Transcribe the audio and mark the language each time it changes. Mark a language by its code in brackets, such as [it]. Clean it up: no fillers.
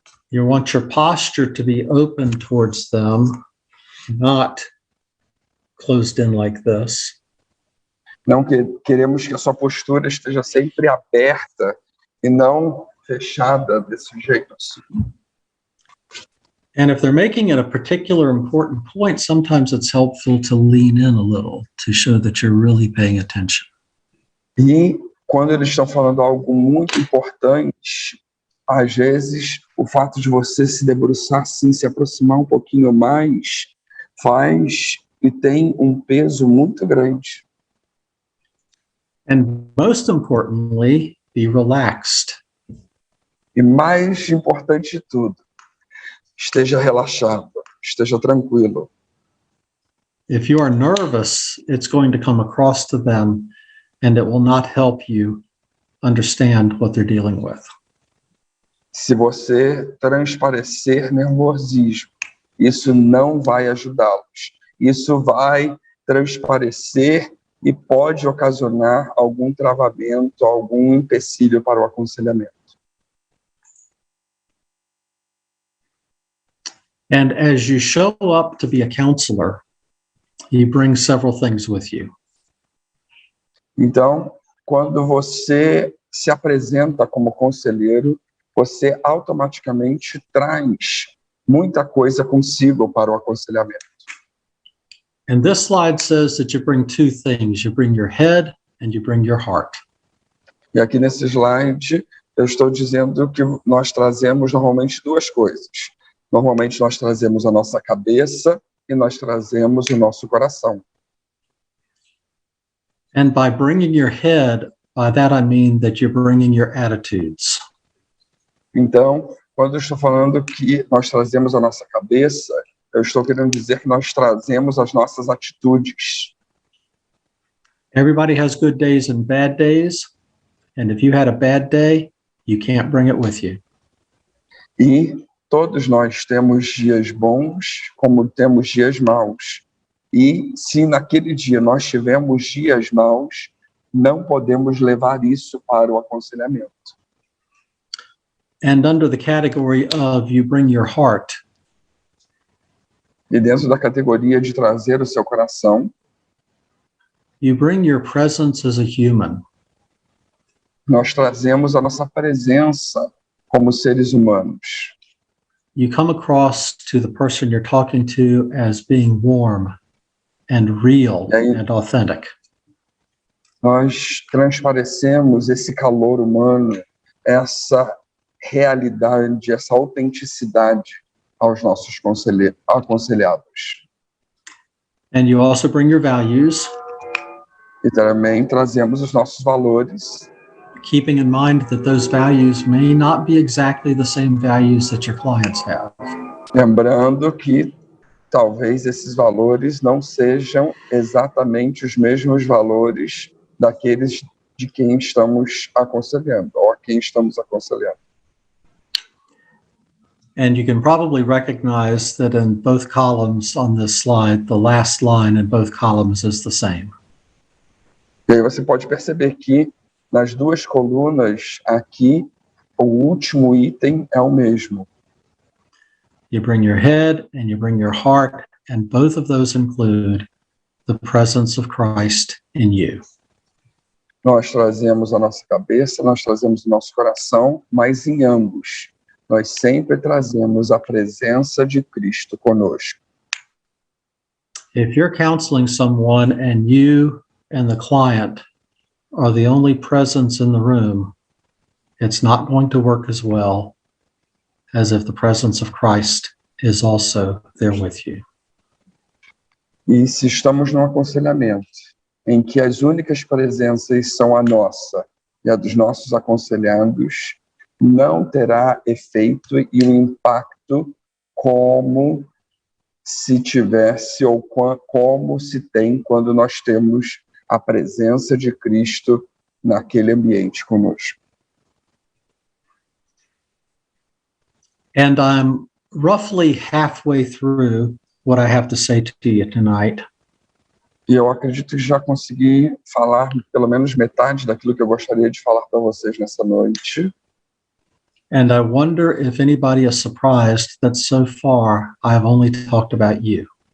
[en] You want your posture to be open towards them not closed in like this. [pt] Não queremos que a sua postura esteja sempre aberta e não fechada desse jeito assim. [en] And if they're making it a particular important point, sometimes it's helpful to lean in a little to show that you're really paying attention. [pt] E quando eles estão falando algo muito importante, às vezes o fato de você se debruçar assim, se aproximar um pouquinho mais, faz e tem um peso muito grande. [en] And most importantly, be relaxed. [pt] E mais importante de tudo, esteja relaxado, esteja tranquilo. [en] If you are nervous, it's going to come across to them and it will not help you understand what they're dealing with. [pt] Se você transparecer nervosismo, isso não vai ajudá-los. Isso vai transparecer e pode ocasionar algum travamento, algum empecilho para o aconselhamento. [en] And as you show up to be a counselor, you bring several things with you. [pt] Então, quando você se apresenta como conselheiro, você automaticamente traz muita coisa consigo para o aconselhamento. [en] And this slide says that you bring two things. You bring your head and you bring your heart. [pt] E aqui nesse slide, eu estou dizendo que nós trazemos normalmente duas coisas. Normalmente nós trazemos a nossa cabeça e nós trazemos o nosso coração. [en] And by bringing your head, by that I mean that you're bringing your attitudes. [pt] Então, quando eu estou falando que nós trazemos a nossa cabeça, eu estou querendo dizer que nós trazemos as nossas atitudes. [en] Everybody has good days and bad days. And if you had a bad day, you can't bring it with you. [pt] E todos nós temos dias bons, como temos dias maus. E se naquele dia nós tivermos dias maus, não podemos levar isso para o aconselhamento. [en] And under the category of you bring your heart, [pt] E dentro da categoria de trazer o seu coração, [en] you bring your presence as a human. [pt] nós trazemos a nossa presença como seres humanos. [en] You come across to the person you're talking to as being warm and real and authentic. [pt] Nós transparecemos esse calor humano, essa realidade, essa autenticidade aos nossos aconselhados. [en] And you also bring your values, [pt] E também trazemos os nossos valores, [en] keeping in mind that those values may not be exactly the same values that your clients have. [pt] lembrando que talvez esses valores não sejam exatamente os mesmos valores daqueles de quem estamos aconselhando, ou a quem estamos aconselhando. [en] And you can probably recognize that in both columns on this slide, the last line in both columns is the same. [pt] E aí você pode perceber que nas duas colunas aqui, o último item é o mesmo. [en] You bring your head and you bring your heart, and both of those include the presence of Christ in you. [pt] Nós trazemos a nossa cabeça, nós trazemos o nosso coração, mas em ambos, nós sempre trazemos a presença de Cristo conosco. [en] If you're counseling someone and you and the client are the only presence in the room, it's not going to work as well as if the presence of Christ is also there with you. [pt] E se estamos num aconselhamento em que as únicas presenças são a nossa e a dos nossos aconselhados, não terá efeito e um impacto como se tivesse ou como se tem quando nós temos a presença de Cristo naquele ambiente conosco. [en] And I'm roughly halfway through what I have to say to you tonight. [pt] E eu acredito que já consegui falar pelo menos metade daquilo que eu gostaria de falar para vocês nessa noite. [en] And I wonder if anybody is surprised that so far I've only talked about you.